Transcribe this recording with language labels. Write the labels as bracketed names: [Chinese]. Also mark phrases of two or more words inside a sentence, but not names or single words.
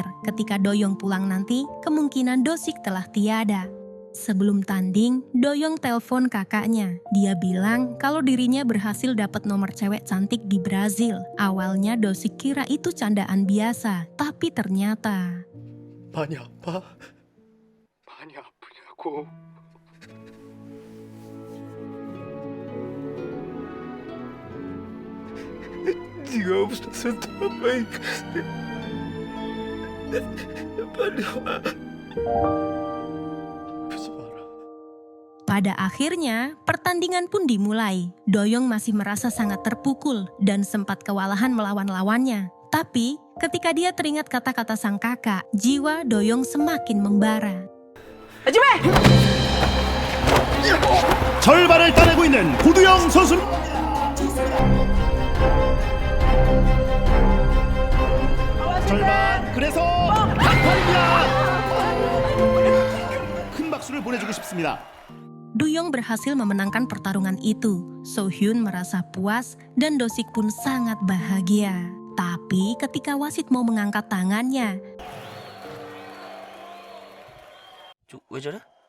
[Indonesian] Ketika Doyoung pulang nanti, kemungkinan Do-sik telah tiada. Sebelum tanding, Doyoung telepon kakaknya. Dia bilang kalau dirinya berhasil dapat nomor cewek cantik di Brazil. Awalnya Do-sik kira itu candaan biasa, tapi ternyata... [Korean] 많이 아파? 많이 아프냐고. 네가 없어서 더 많이 빨리 와. 아프지 마라. [Indonesian] Pada akhirnya, pertandingan pun dimulai. Doyoung masih merasa sangat terpukul dan sempat kewalahan melawan lawannya. Tapi, ketika dia teringat kata-kata sang kakak, jiwa Doyoung semakin membara. [Korean] 절반을 따내고 있는 고두영 선수. 절반. 그래서 강판입니다. 큰 박수를 보내주고 싶습니다. [Indonesian] Doyoung berhasil memenangkan pertarungan itu. So-hyun merasa puas dan Do-sik pun sangat bahagia. Tapi ketika wasit mau mengangkat tangannya, [Korean] 왜 저래?